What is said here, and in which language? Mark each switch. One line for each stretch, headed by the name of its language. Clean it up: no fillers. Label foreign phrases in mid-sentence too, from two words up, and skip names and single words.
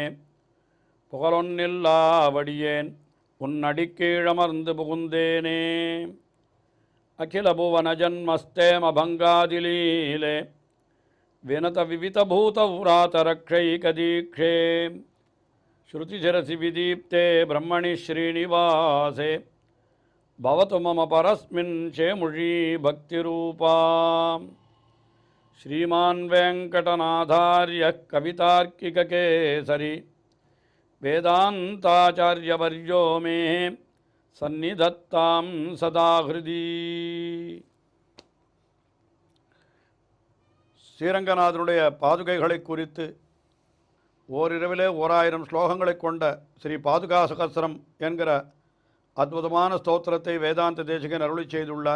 Tamil: புகழொன்னில்லாவடியேன் உன்னடிக்கீழமர்ந்து புகுந்தேனே
Sanskrit: अखिल भुवन जन्मस्थेम भङ्गादिलीले विनत विविधभूत व्रातरक्षैकदीक्षे श्रुतिशिरसि विदीप्ते ब्रह्मणि श्रीनिवासे भवतु मम परस्मिन् शेमुषी भक्तिरूपा श्रीमान् वेङ्कटनाथार्यः कवितार्किककेसरी वेदान्ताचार्यवर्यो मे सन्निधत्तां सदा हृदि.
Tamil: ஸ்ரீரங்கநாதனுடைய பாதுகைகளை குறித்து ஓரிரவிலே 1000 ஸ்லோகங்களை கொண்ட ஸ்ரீ பாதுகா சகஸ்ரம் என்கிற அற்புதமான ஸ்தோத்திரத்தை வேதாந்த தேசிகன் அருளி செய்துள்ளார்.